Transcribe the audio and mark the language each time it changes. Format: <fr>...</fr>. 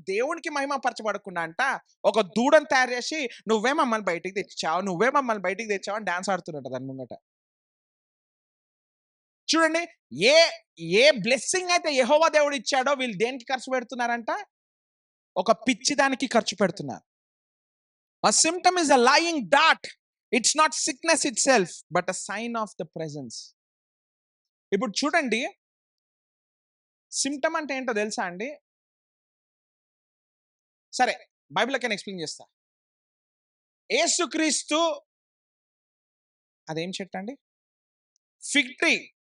<te>దేవునికి మహిమ పరచబడకుండా అంట ఒక దూడను తయారు చేసి నువ్వే మమ్మల్ని బయటికి తెచ్చావు, నువ్వే మమ్మల్ని బయటికి తెచ్చావు అని డాన్స్ ఆడుతున్నట్టు దాని ముంగట. చూడండి, ఏ ఏ బ్లెస్సింగ్ అయితే యెహోవా దేవుడు ఇచ్చాడో వీళ్ళు దేనికి ఖర్చు పెడుతున్నారంట? ఒక పిచ్చి దానికి ఖర్చు పెడుతున్నారు.</te> <en>A symptom is a lying dart. It's not sickness itself, but a sign of the presence.</en> <te>ఇప్పుడు చూడండి, సిమ్టమ్ అంటే ఏంటో తెలుసా అండి? సరే, బైబిల్‌లోకి ఎక్స్‌ప్లెయిన్ చేస్తా. యేసుక్రీస్తు అదేం చెట్టు అండి? Fig tree.</te>